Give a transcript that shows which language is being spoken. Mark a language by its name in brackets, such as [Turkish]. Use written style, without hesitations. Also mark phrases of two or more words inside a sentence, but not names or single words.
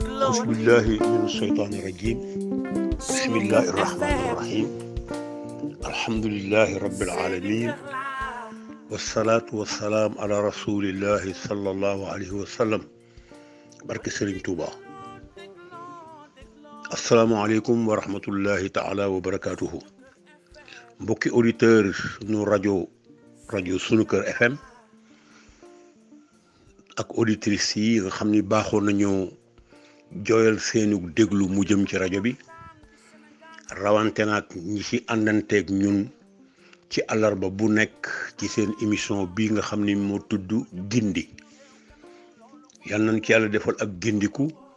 [Arabic] أعوذ بالله من الشيطان الرجيم بسم الله الرحمن الرحيم الحمد لله رب العالمين والصلاة والسلام على رسول الله صلى الله عليه وسلم [Wolof] barke Serigne Touba [Arabic] السلام عليكم ورحمة الله تعالى وبركاته [Wolof] mbokki auditeur nu rajo sunu kër FM ak auditrices yi nga xam ni baaxoon nañu jooyal seenu déglu mu jëm ci rajo bi rawante nag ñi ci àndanteeg ñun ci àllarba bu nekk ci seen émission bi nga xam ni moo tudd gindi yal nañ ci yàlla defal ak gindiku